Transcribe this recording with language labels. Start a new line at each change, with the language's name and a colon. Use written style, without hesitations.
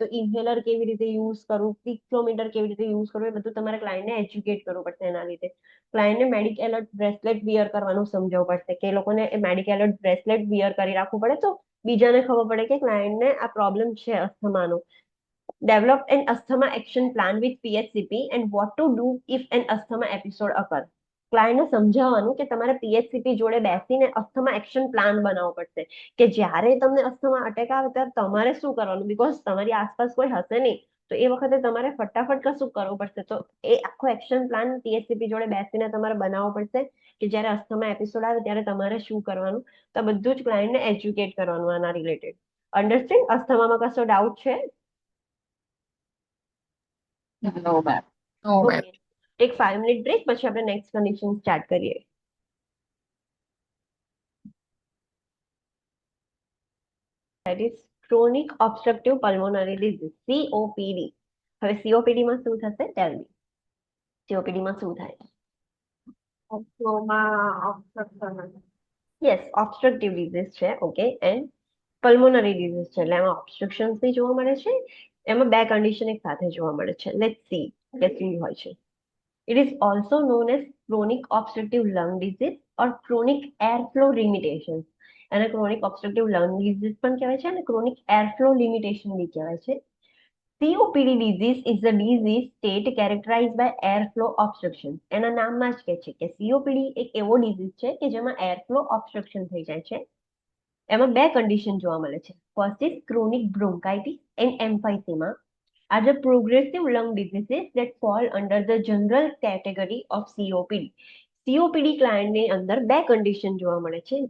Gujarati: તો ઇન્હેલર કેવી રીતે યુઝ કરવું, પીક ફ્લોમીટર કેવી રીતે યુઝ કરવું, એ બધું તમારે ક્લાયન્ટને એજ્યુકેટ કરવું પડશે. એના લીધે ક્લાયન્ટને મેડિક એલર્ટ બ્રેસલેટ વિયર કરવાનું સમજાવવું પડશે, કે એ લોકોને મેડિક એલર્ટ બ્રેસલેટ વિયર કરી રાખવું પડે, તો બીજાને ખબર પડે કે ક્લાયન્ટને આ પ્રોબ્લેમ છે અસ્થમાનો.
English: Develop an asthma action plan with PHCP and what to do if an asthma episode occur.
Gujarati: ક્લાયન્ટને સમજાવવાનું કે તમારે PHCP જોડે બેસીને અસ્થમા એક્શન પ્લાન બનાવવો પડશે, કે જ્યારે તમને અસ્થમા અટેક આવે ત્યારે તમારે શું કરવાનું, બીકોઝ તમારી આસપાસ કોઈ હશે નહીં, તો એ વખતે તમારે ફટાફટ કશું કરવું પડશે. તો એ આખો એક્શન પ્લાન PHCP જોડે બેસીને તમારે બનાવવો પડશે, કે જ્યારે અસ્થમા એપિસોડ આવે ત્યારે તમારે શું કરવાનું. તો બધું જ ક્લાયન્ટને એજ્યુકેટ કરવાનું આના રિલેટેડ. અન્ડરસ્ટેન્ડ? અસ્થમામાં કશો ડાઉટ છે?
English: No, ma'am. No, ma'am.
Gujarati: Okay,
English: take 5 minute break,
Gujarati: પછી આપણે નેક્સ્ટ કન્ડિશન સ્ટાર્ટ કરીએ.
English: That is chronic obstructive pulmonary disease, COPD.
Gujarati: હવે COPD માં શું થશે?
English: Tell me.
Gujarati: COPD માં શું થાય? ઓક્ટોમાં obstruction. યસ, ઓબ્સ્ટ્રક્ટિવ ડિઝીઝ છે. ઓકે, એન્ડ પલ્મોનરી ડિઝીઝ છે, એટલે એમાં ઓબ્સ્ટ્રક્શન્સ બી જોવા મળે છે. એમાં બે કન્ડિશન એક સાથે જોવા મળે છે.
English: let's see
Gujarati: કે શું હોય છે.
English: It is also known as chronic obstructive lung disease or chronic airflow limitation.
Gujarati: એને ક્રોનિક ઓબ્સ્ટ્રક્ટિવ લંગ ડિઝીઝ પણ કહેવાય છે અને ક્રોનિક એરફ્લો લિમિટેશન બી કહેવાય છે.
English: COPD disease is a disease state characterized by airflow obstruction.
Gujarati: એના નામમાં જ કહે છે કે COPD એક એવો ડિઝીઝ છે કે જેમાં એરફ્લો ઓબ્સ્ટ્રક્શન થઈ જાય છે. એમાં બે કન્ડિશન જોવા મળે છે.
English: First is chronic bronchitis and emphysema are the progressive lung diseases that fall under the general category of COPD.
Gujarati: COPD ક્લાયન્ટની અંદર બે કન્ડિશન જોવા મળે છે.